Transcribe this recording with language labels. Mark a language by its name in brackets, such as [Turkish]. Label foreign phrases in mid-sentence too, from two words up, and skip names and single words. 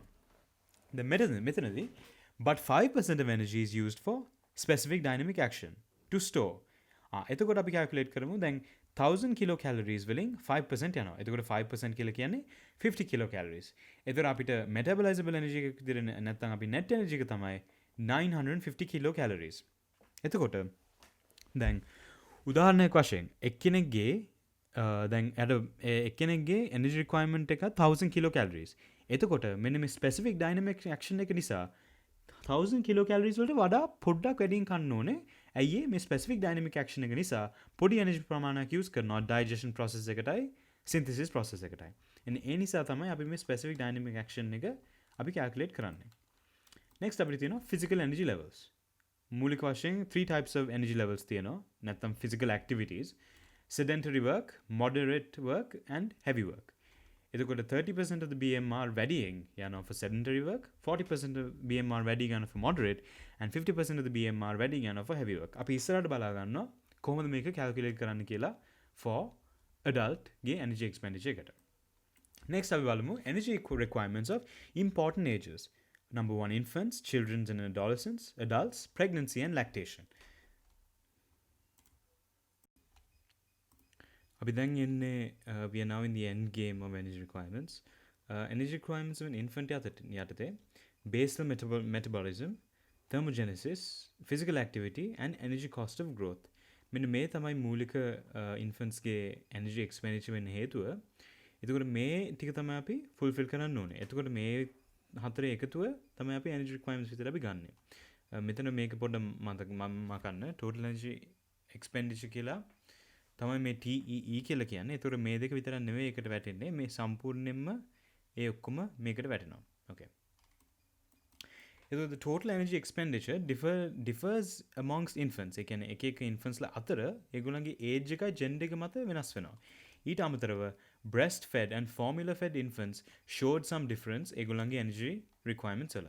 [Sinhala] දැන් මෙතනදී [English] but 5% of energy is used for specific dynamic action to store. [Sinhala] එතකොට අපි calculate කරමු දැන් 1000 kilocalories වලින් 5% යනවා. එතකොට 5% කියලා කියන්නේ 50 kilocalories. එතකොට අපිට [English] metabolizable energy [Sinhala] එක විදිහට නැත්නම් අපි [English] net energy [Sinhala] එක තමයි 950 kilocalories. එතකොට දැන් උදාහරණයක් වශයෙන් එක්කෙනෙක්ගේ දැන් එක්කෙනෙක්ගේ [English] energy requirement [Sinhala] එක 1000 kilocalories. එතකොට මෙන්න මේ [English] specific dynamic action [Sinhala] එක නිසා 1000 kilocalories වලට වඩා පොඩ්ඩක් වැඩියෙන් කන්න ඕනේ. ඇයි මේ [English] specific dynamic action [Sinhala] එක නිසා පොඩි energy ප්‍රමාණයක් use කරනවා [English] digestion process [Sinhala] එකටයි [English] synthesis process [Sinhala] එකටයි. ඒ නිසා තමයි අපි මේ [English] specific dynamic action [Sinhala] එක අපි calculate කරන්නේ. [English] Next [Sinhala] අපිට තියෙනවා [English] physical energy levels. [Sinhala] මූලික වශයෙන් [English] 3 types of energy levels තියෙනවා. නැත්නම් physical activities, sedentary work, moderate work and heavy work. එතකොට 30% of the BMR [Sinhala] වැඩියෙන් යනවා [English] for sedentary work, 40% of BMR [Sinhala] වැඩි යනවා [English] for moderate and 50% of the BMR [Sinhala] වැඩි යනවා [English] for heavy work. [Sinhala] අපි ඉස්සරහට බලා ගන්නවා කොහොමද මේක calculate කරන්න කියලා [English] for adult [Sinhala] ගේ [English] energy expenditure [Sinhala] එකට. [English] Next [Sinhala] අපි බලමු [English] energy requirements of important ages. Number 1, infants, children and adults, pregnancy and lactation. [Sinhala] අපි දැන් ඉන්නේ [English] we are now in the end game of energy requirements. Energy requirements of an infant යටතේ basal metabolism, thermogenesis, physical activity and energy cost of growth. [Sinhala] මෙන්න මේ තමයි මූලික infants ගේ [English] energy expenditure [Sinhala] වෙන්න හේතුව. එතකොට මේ ටික තමයි අපි fulfill කරන්න ඕනේ. එතකොට මේ හතරේ එකතුව තමයි අපි [English] energy requirements [Sinhala] විතර අපි ගන්නෙ. මෙතන මේක පොඩ්ඩක් මකන්න [English] total energy expenditure [Sinhala] කියලා තමයි මේ TEE කියලා කියන්නේ. ඒතර මේ දෙක විතරක් නෙවෙයි එකට වැටෙන්නේ. මේ සම්පූර්ණයෙන්ම ඒ ඔක්කොම මේකට වැටෙනවා. [English] Okay. The total energy expenditure differs amongst infants. [Sinhala] ඒ කියන්නේ එක infants ලා අතර ඒගොල්ලන්ගේ age එකයි gender එක මත වෙනස් වෙනවා. [English] ඊට අමතරව breastfed and formula fed infants showed some difference ඒගොල්ලන්ගේ energy requirements වල.